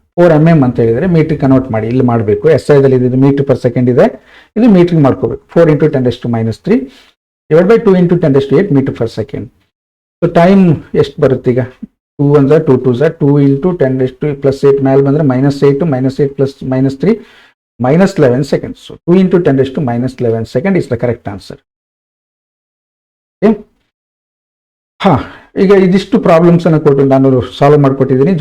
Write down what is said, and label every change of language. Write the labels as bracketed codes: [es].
[kn] 4 mm ಅಂತ ಹೇಳಿದರೆ metre convert ಮಾಡಿ ಇಲ್ಲಿ ಮಾಡಬೇಕು. SI ದಲ್ಲಿ ಇದು m/s ಇದೆ, ಇದು ಮೀಟರ್ ಮಾಡ್ಕೋಬೇಕು. [en] 4 × 10⁻³ / 2 × 10⁸ m/s. [kn] ಸೊ ಟೈಮ್ ಎಷ್ಟು ಬರುತ್ತೆ ಈಗ? 2 ಅಂದ್ರೆ 2 2 2 × 10⁻+8 ಮೇಲೆ ಬಂದ್ರೆ -8, -8 + -3 -11 seconds. [en] So 2 × 10⁻11 second is the correct answer. [kn] ಹಾ, ಈಗ ಇದಿಷ್ಟು ಪ್ರಾಬ್ಲಮ್ಸ್ ಅನ್ನು ಕೊಟ್ಟು ನಾನು ಸಾಲ್ವ್ ಮಾಡಿಕೊಟ್ಟಿದ್ದೀನಿ.